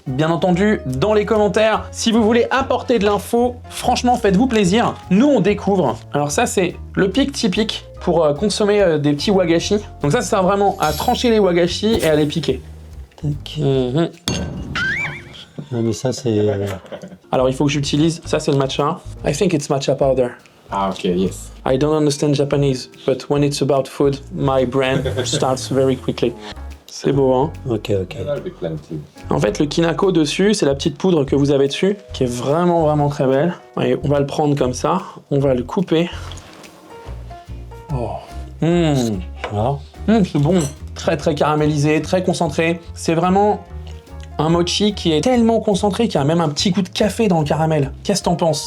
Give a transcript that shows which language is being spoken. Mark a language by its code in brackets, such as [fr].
[fr] Bien entendu, dans les commentaires, si vous voulez apporter de l'info, franchement, faites-vous plaisir. Nous, on découvre. Alors ça, c'est le pic typique pour consommer des petits wagashi. Donc ça sert vraiment à trancher les wagashi et à les piquer. Tac. Mhm. Non, mais ça, c'est. Alors il faut que j'utilise, ça c'est le matcha. [en] I think it's matcha powder. Ah, okay, yes. I don't understand Japanese, but when it's about food, my brain starts very quickly. [fr] C'est beau, hein? Ok, ok. [en] That'll be plenty. [fr] En fait, le kinako dessus, c'est la petite poudre que vous avez dessus, qui est vraiment, vraiment très belle. Et on va le prendre comme ça, on va le couper. Oh. Alors, C'est bon, très très caramélisé, très concentré. C'est vraiment un mochi qui est tellement concentré qu'il y a même un petit goût de café dans le caramel. Qu'est-ce que t'en penses?